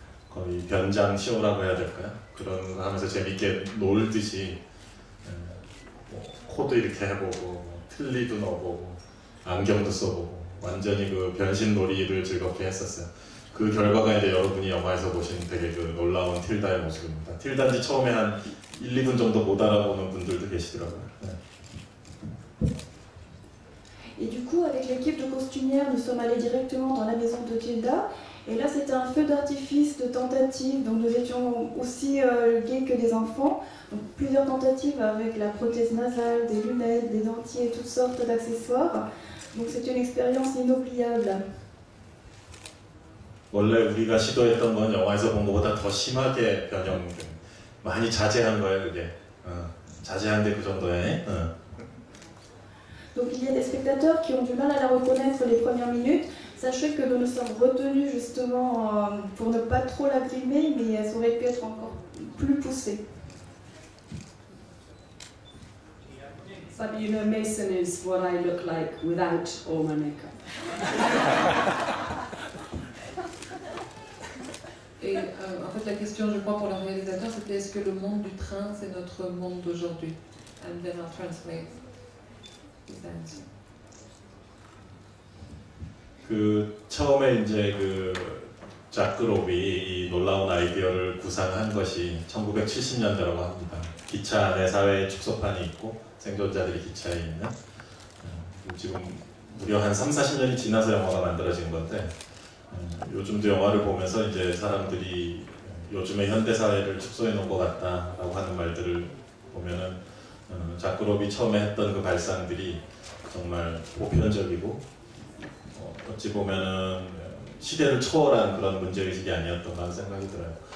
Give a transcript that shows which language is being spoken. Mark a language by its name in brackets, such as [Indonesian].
[Korean] 거의 변장 쇼라고 해야 될까요? 그런 거 하면서 재밌게 놀듯이 뭐 코도 이렇게 해보고 틀니도 넣어보고 안경도 써보고 완전히 그 변신 놀이를 즐겁게 했었어요. 그 결과가 이제 여러분이 영화에서 보신 되게 그 놀라운 틸다의 모습입니다. 틸다인지 처음에 한 1, 2분 정도 못 알아보는 분들도 계시더라고요. 네. [French] Et du coup, avec l'équipe de costumières, nous sommes allés directement dans la maison de Tilda. Et là, c'était un feu d'artifice de tentatives. Donc, nous étions aussi gays que des enfants. Donc, plusieurs tentatives avec la prothèse nasale, des lunettes, des dentiers, toutes sortes d'accessoires. Donc, c'est une expérience inoubliable. [Korean] 원래 우리가 시도했던 건 영화에서 본 것보다 더 심하게 변형, 많이 자제한 거예요, 그게. 자제한데 그 정도에. [French] Donc il y a des spectateurs qui ont du mal à la reconnaître les premières minutes. Sachez que nous nous sommes retenus justement pour ne pas trop la grimer, mais elles auraient pu être encore plus poussées. [English] But you know, Mason is what I look like without all my makeup. [French] Et en fait, la question, je crois, pour le réalisateur, c'était est-ce que le monde du train, c'est notre monde d'aujourd'hui? [English] And then I'll translate his answer. [Korean] 그 처음에 이제 그 자크 로비 이 놀라운 아이디어를 구상한 것이 1970년대라고 합니다. 기차 안에 사회의 축소판이 있고 생존자들이 기차에 있는 지금 무려 한 3, 40년이 지나서 영화가 만들어진 건데 요즘도 영화를 보면서 이제 사람들이 요즘의 현대사회를 축소해 놓은 것 같다라고 하는 말들을 보면은 자크 로비 처음에 했던 그 발상들이 정말 보편적이고 어찌 보면은 시대를 초월한 그런 문제의식이 아니었던가 하는 생각이 들어요.